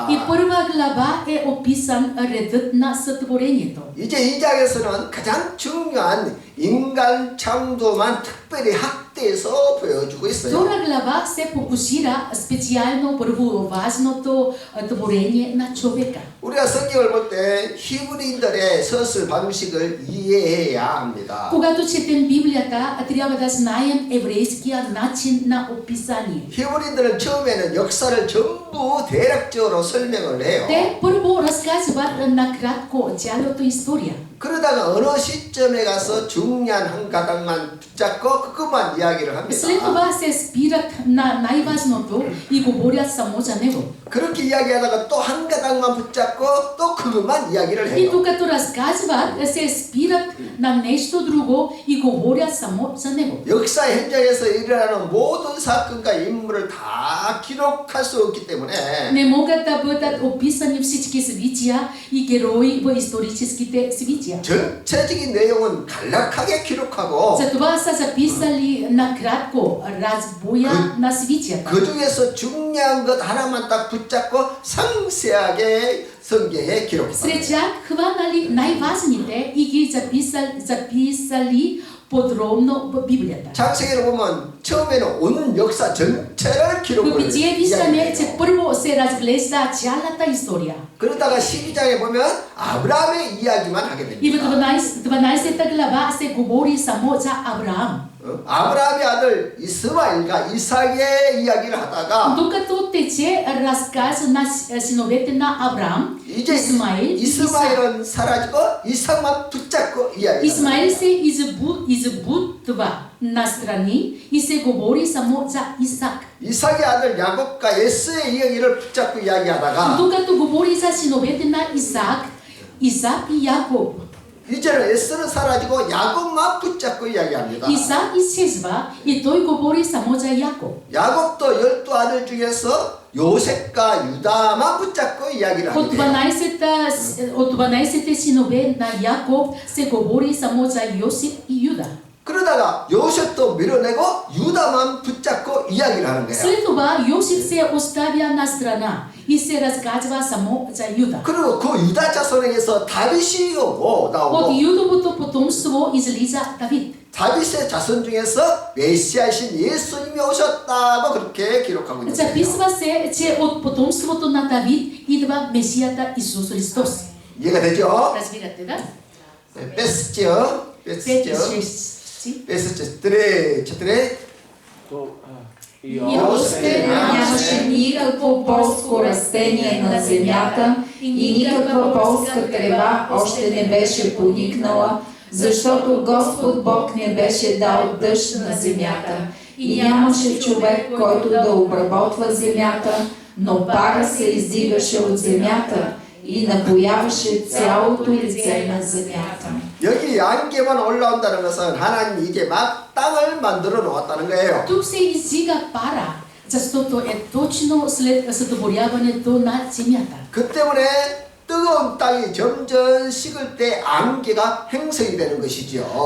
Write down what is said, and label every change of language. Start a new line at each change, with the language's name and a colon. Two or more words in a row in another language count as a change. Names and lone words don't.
Bulgarian: И първа глава е описан редът на сътворението.
Korean: 이제 2장에서는 가장 중요한 인간 창조만 특별히 확대해서 보여주고 있어요.
Bulgarian: Втора глава се фокусира специално върху важното творение на човека.
Korean: 우리가 성경을 볼 때 히브리인들의 서술 방식을 이해해야 합니다.
Bulgarian: Когато четем Библията, трябва да знаем еврейския начин на описание.
Korean: 히브리인들은 처음에는 역사를 전부 대략적으로 설명을 해요.
Bulgarian: Те първо разказват накратко цялата история.
Korean: 그러다가 어느 시점에 가서 중요한 한 가닥만 붙잡고 그것만 이야기를
Bulgarian: След
Korean: 합니다.
Bulgarian: това се спират на най-важното и говорят само за него.
Korean: 그렇게 이야기하다가 또 한 가닥만 붙잡고 또 그것만 이야기를
Bulgarian: И
Korean: 해요.
Bulgarian: докато разказват, се спират на нещо друго и говорят само за него.
Korean: 역사 현장에서 일어나는 모든 사건과 인물을 다 기록할 수 없기 때문에
Bulgarian: Не могат да бъдат описани всички събития и герои в историческите събития.
Korean: 전체적인 내용은 간략하게 기록하고
Bulgarian: Затова са записали накратко разбоя на събитията.
Korean: 그 중에서 중요한 것 하나만 딱 붙잡고 상세하게 성경에
Bulgarian: Сред
Korean: 기록합니다.
Bulgarian: тях хванали най-важните и ги записали подробно в Библията.
Korean: 창세기를 보면 처음에는 온 역사 전체를
Bulgarian: В
Korean: 기록을
Bulgarian: Битие виждаме, че
Korean: 이야기해요.
Bulgarian: първо се разглежда цялата история.
Korean: 그러다가 12장에 보면 아브라함의 이야기만 하게
Bulgarian: И в
Korean: 됩니다.
Bulgarian: 12 глава се говори само за Авраам.
Korean: 아브라함의 아들 이스마엘과 이삭의 이야기를 하다가
Bulgarian: Докато тече разказ на синовете на Авраам,
Korean: 이제
Bulgarian: Исмаил и Исак.
Korean: 이스마엘은 사라지고 이삭만 붙잡고 이야기합니다.
Bulgarian: Исмаил се избутва настрани и се говори само за Исак.
Korean: 이삭의 아들 야곱과 예스의 이야기를 붙잡고 이야기하다가
Bulgarian: Докато говори за синовете на Исак, Исак и Яков,
Korean: 이제는 에서는 사라지고 야곱만 붙잡고 이야기합니다.
Bulgarian: Исав изчезва и той говори само за Яков.
Korean: 야곱도 12 아들 중에서 요셉과 유다만 붙잡고 이야기를
Bulgarian: От
Korean: 합니다.
Bulgarian: 12 синове на Яков се говори само за Йосип и Юда.
Korean: 그러다가 요셉도 밀어내고 유다만 붙잡고 이야기를 하는 거예요.
Bulgarian: След това Йосип се оставя на страна и се разказва само за Юда.
Korean: 그리고 그 유다 자손에게서 다윗이
Bulgarian: От
Korean: 나오고
Bulgarian: Юдовото потомство излиза Давид.
Korean: 다윗의 자손 중에서 메시아이신 예수님이 오셨다고 그렇게 기록하고 있는 거예요.
Bulgarian: Записва се, че от потомството на Давид идва Месията Исус Христос.
Korean: 이해가 되죠?
Bulgarian: Разбирате, да?
Korean: 네, 뺐죠? 5 и 뺐죠? 6. 뺐었죠. трет.
Bulgarian: И още нямаше никакво полско растение на земята и никаква полска трева още не беше поникнала, защото Господ Бог не беше дал дъжд на земята и нямаше човек, който да обработва земята, но пара се издигаше от земята и напояваше цялото лице на земята.
Korean: 여기 안개만 올라온다는 것은 하나님이 이제 막 땅을 만들어 놓았다는 거예요.
Bulgarian: Тук се издига пара, защото е точно след сътворяването на земята.
Korean: 그 때문에 뜨거운 땅이 점점 식을 때 안개가 행성이 되는 것이죠.